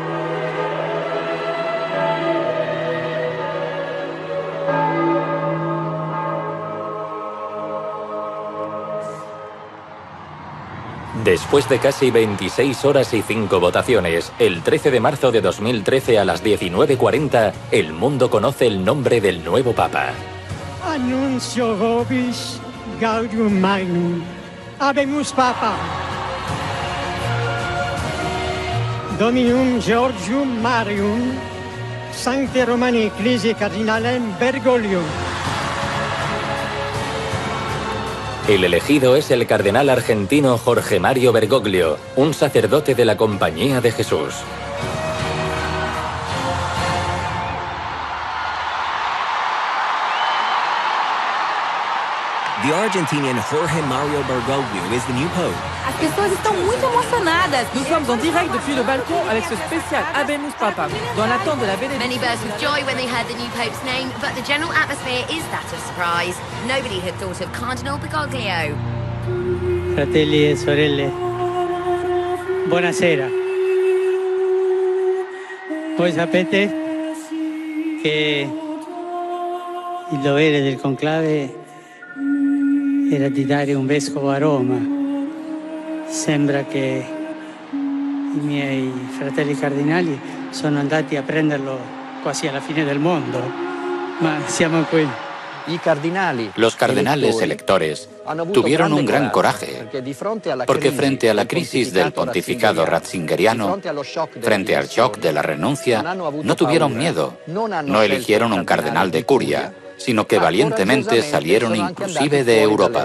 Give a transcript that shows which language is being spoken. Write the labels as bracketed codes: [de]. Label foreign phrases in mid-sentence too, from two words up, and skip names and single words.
[es] Después de casi 26 horas y 5 votaciones, el 13 de marzo de 2013 a las 19:40, el mundo conoce el nombre del nuevo Papa. [la] Annuncio vobis gaudium magnum. Habemus Papa. Dominum Georgium Marium, Sancte Romani Ecclesiae Cardinalem Bergoglio. [es] El elegido es el cardenal argentino Jorge Mario Bergoglio, un sacerdote de la Compañía de Jesús. [en] The Argentinian Jorge Mario Bergoglio is the new pope. [pt] As pessoas estão muito emocionadas. [fr] Nous sommes en direct depuis le balcon avec ce spécial [la] Habemus Papa, [fr] dans l'attente de la bénédiction. [en] Many burst with joy when they heard the new pope's name, but the general atmosphere is that of surprise. Nobody had thought of Cardinal Bergoglio. [it] Fratelli e sorelle, buonasera. Voi sapete che il dovere del conclave era di dare un vescovo a Roma. Sembra che i miei fratelli cardinali sono andati a prenderlo quasi alla fine del mondo, ma siamo qui. [es] Los cardenales electores tuvieron un gran coraje, porque frente a la crisis del pontificado ratzingeriano, frente al shock de la renuncia, no tuvieron miedo, no eligieron un cardenal de curia, sino que valientemente salieron inclusive de Europa.